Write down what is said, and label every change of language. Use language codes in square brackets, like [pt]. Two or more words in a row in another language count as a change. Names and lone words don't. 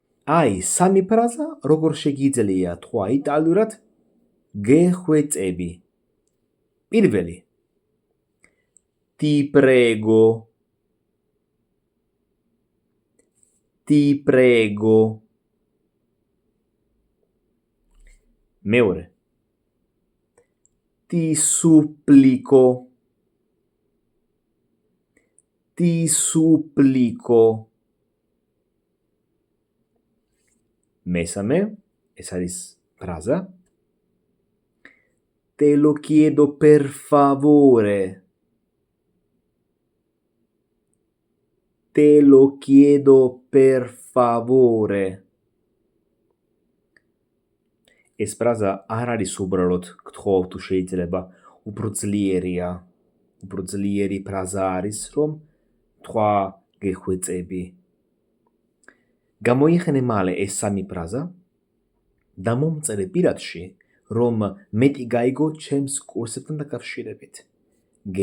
[ka] აი, სამი ფრაზა როგორ შეგიძლია თქვა იტალიურად გეხვეწები. პირველი. [it] Ti prego. Ti prego. [ka] მეორე. [it] Ti supplico. Ti supplico. [ka] მესამე, ეს არის ფრაზა. [it] Te lo chiedo per favore. Te lo chiedo per favore. [ka] ეს ფრაზა არ არის უბრალოდ გთხოვ თუ შეიძლება, უფრო ძლიერია. უფრო ძლიერი ფრაზა არის, რომ თქვა გეხვეწები. გამოიხენე მალე ეს სამი ფრაზა და მომწერე პირადში, რომ მეტი გაიგო ჩემს კურსებთან დაკავშირებით.